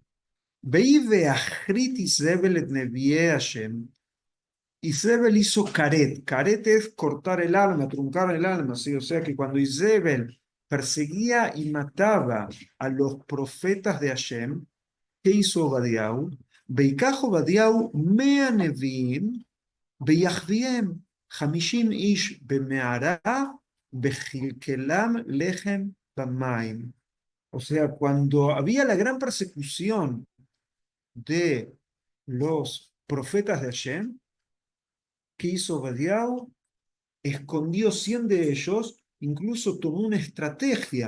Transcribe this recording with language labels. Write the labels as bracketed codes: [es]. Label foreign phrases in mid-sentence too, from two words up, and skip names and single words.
[he] ויהי בהכרית איזבל את נביאי השם. [es] Isabel hizo caret. Caret es cortar el alma, truncar el alma, ¿sí? O sea que cuando Isabel perseguía y mataba a los profetas de Hashem, ¿qué hizo Obadiah? [he] ויקח עבדיהו מאה נביאים ויחביאם חמישים איש במערה וכלכלם לחם ומים. [es] O sea, cuando había la gran persecución de los profetas de Hashem, ¿qué hizo Obadiah? Escondió 100 de ellos, incluso tomó una estrategia.